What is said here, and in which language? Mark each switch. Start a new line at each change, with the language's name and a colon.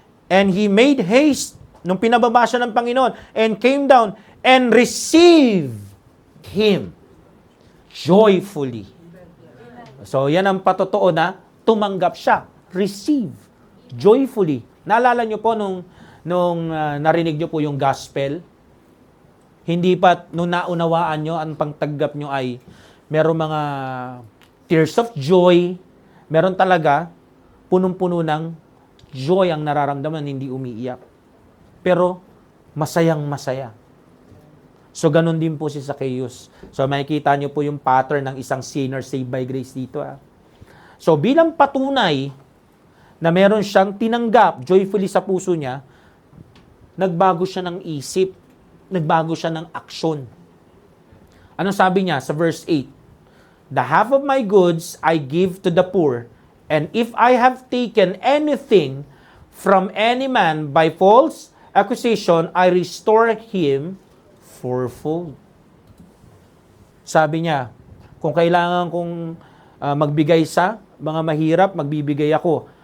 English: And He made haste,
Filipino: nung pinababa siya ng Panginoon,
English: and came down, and received Him joyfully.
Filipino: So, yan ang patotoo na tumanggap siya. Receive. Joyfully. Naalala nyo po nung narinig nyo po yung gospel? Hindi pa, nung naunawaan nyo, ang pangtanggap nyo ay meron mga tears of joy. Meron talaga, punong-puno ng joy ang nararamdaman, hindi umiiyak. Pero, masayang-masaya. So, ganun din po si Zacchaeus. So, makikita nyo po yung pattern ng isang
English: sinner saved by grace
Filipino: dito. So, bilang patunay na meron siyang tinanggap joyfully sa puso niya, nagbago siya ng isip, nagbago siya ng aksyon. Anong sabi niya sa verse 8?
English: The half of my goods I give to the poor, and if I have taken anything from any man by false accusation, I restore him fourfold.
Filipino: Sabi niya, kung kailangan kong magbigay sa mga mahirap, magbibigay ako.